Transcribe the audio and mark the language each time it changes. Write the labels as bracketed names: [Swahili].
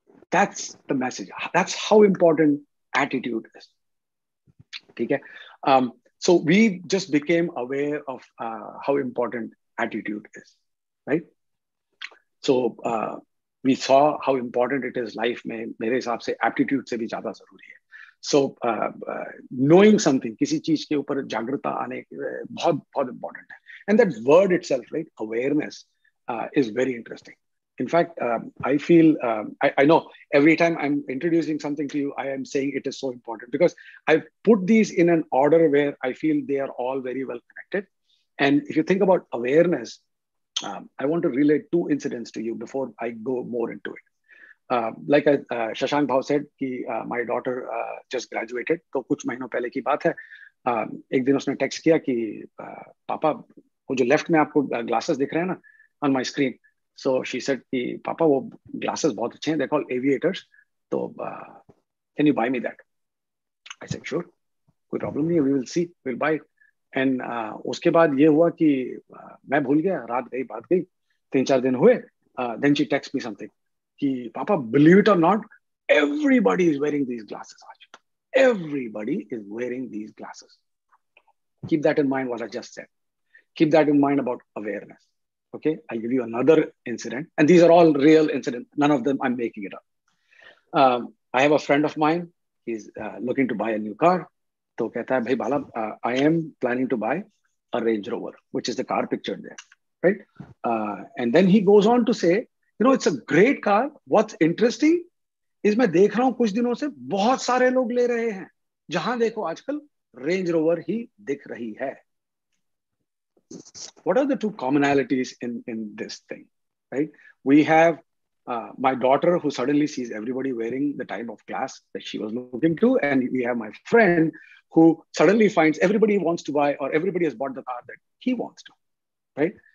[English] That's the message. That's how important attitude is. Okay? So we just became aware of how important attitude is, right? So we saw how important it is life में. [Hindi] मेरे हिसाब से aptitude से भी ज़्यादा ज़रूरी है. [English] So knowing something, [Hindi] किसी चीज के ऊपर जागरूकता आने बहुत बहुत important है. [English] And that word itself, right, awareness, is very interesting. In fact, I feel, I know every time I'm introducing something to you, I am saying it is so important because I've put these in an order where I feel they are all very well connected. And if you think about awareness, I want to relate two incidents to you before I go more into it. Like Shashank Bhav said, कि my daughter just graduated. [Hindi] तो कुछ महीनों पहले की बात है. एक दिन उसने text किया कि पापा वो जो left में आपको glasses दिख रहे हैं ना [English] on my screen. So she said [Hindi] कि पापा वो glasses बहुत अच्छे हैं. [English] They're called aviators. तो can you buy me that? I said sure. [Hindi] कोई problem नहीं है. [English] We will see. We'll buy it. [Hindi] And उसके बाद ये हुआ कि मैं भूल गया. रात गई बात गई. 3-4 दिन हुए. [English] Then she texted me something. [Hindi] कि पापा, [English] believe it or not, everybody is wearing these glasses. Everybody is wearing these glasses. Keep that in mind what I just said. Keep that in mind about awareness. Okay, I'll give you another incident. And these are all real incidents. None of them I'm making it up. I have a friend of mine. He's looking to buy a new car. [Hindi] तो कहता है, भाई बाला, [English] I am planning to buy a Range Rover, which is the car pictured there. Right? And then he goes on to say, you know, it's a great car. What's interesting is [Hindi] मैं देख रहा हूँ कुछ दिनों से बहुत सारे लोग ले रहे हैं. जहां देखो आजकल Range Rover ही दिख रही है. [English] What are the two commonalities in this thing, right? We have my daughter who suddenly sees everybody wearing the type of glass that she was looking to, and we have my friend who suddenly finds everybody wants to buy, or everybody has bought the car that he wants to, right?